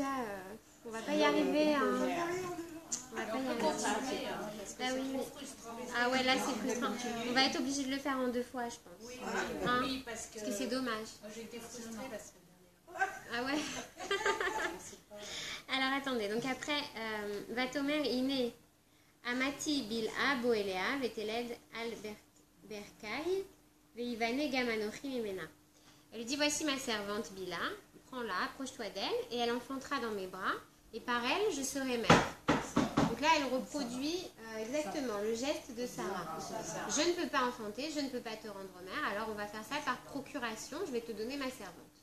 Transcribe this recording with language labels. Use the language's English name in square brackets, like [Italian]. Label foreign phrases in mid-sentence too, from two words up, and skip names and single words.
[French] On va pas y arriver. Hein. On va pas y arriver. Ah oui, oui. Ah ouais, là c'est frustrant. On va être obligé de le faire en 2 fois, je pense. Hein, Oui, parce que parce que c'est dommage. moi j'ai été frustrée la semaine dernière. Ah ouais. Alors attendez, donc après, [Hebrew] ותאמר הנה אמתי בלהה בא אליה ותלד על ברכי ואבנה גם אנכי ממנה. [French] Elle lui dit, voici ma servante Bila, prends-la, approche-toi d'elle, et elle enfantera dans mes bras, et par elle je serai mère. Donc là, elle reproduit exactement le geste de Sarah. Je ne peux pas enfanter, je ne peux pas te rendre mère, alors on va faire ça par procuration, je vais te donner ma servante.